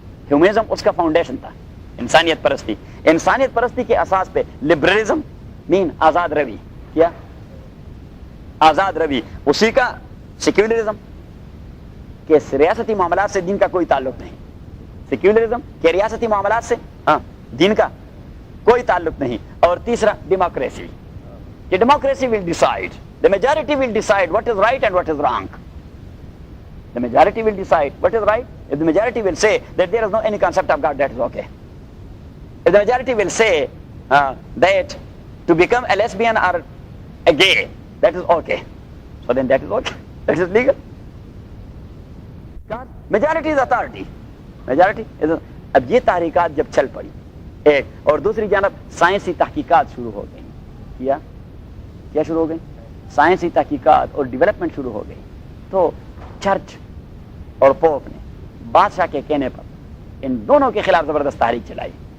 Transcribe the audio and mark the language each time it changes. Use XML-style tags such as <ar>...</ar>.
<ur>Humanism اس کا foundation تھا، انسانیت پرستی. انسانیت پرستی کے اساس پہ لبرلزم مین آزاد روی. کیا؟ آزاد روی. اسی کا سیکولرزم کہ ریاستی معاملات سے دین کا کوئی تعلق نہیں. سیکولرزم کہ ریاستی معاملات سے دین کا کوئی تعلق نہیں. اور تیسرا</ur> <en>Democracy کہ democracy will decide, the majority will decide what is right and what is wrong. The majority will decide what is right. If the majority will say that there is no any concept of God, that is okay. If the majority will say that to become a lesbian or a gay, that is okay, so then that is okay, that is legal. God, majority is authority. Majority is.</en> <ur>اب یہ تحریکات جب چل پڑی ایک، اور دوسری جانب سائنسی تحقیقات شروع ہو گئی. کیا شروع ہو گئی؟ سائنسی تحقیقات اور ڈیولپمنٹ شروع ہو گئی. تو چرچ اور پوپ نے بادشاہ کے کہنے پر ان دونوں کے خلاف زبردست تحریک چلائی.</ur>